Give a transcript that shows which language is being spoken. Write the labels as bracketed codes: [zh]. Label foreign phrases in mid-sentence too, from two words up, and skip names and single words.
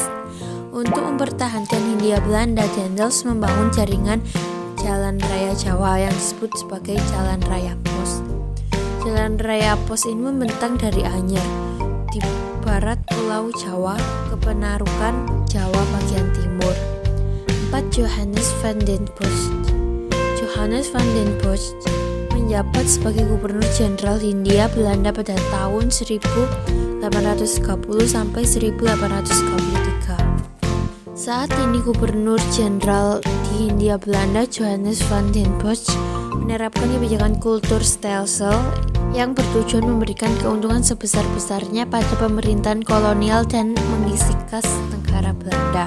[id] Untuk mempertahankan Hindia Belanda, Daendels membangun jaringan Jalan Raya Jawa yang disebut sebagai Jalan Raya Pos. Jalan Raya Pos ini membentang dari Anyer di barat Pulau Jawa ke Penarukan Jawa bagian timur. 4. Johannes van den Bosch. Johannes van den Bosch menjabat sebagai Gubernur Jenderal Hindia Belanda pada tahun 1830 sampai 1833. Saat ini Gubernur Jenderal di Hindia Belanda, Johannes van den Bosch, menerapkan kebijakan kulturstelsel yang bertujuan memberikan keuntungan sebesar-besarnya pada pemerintahan kolonial dan mengisi kas negara Belanda.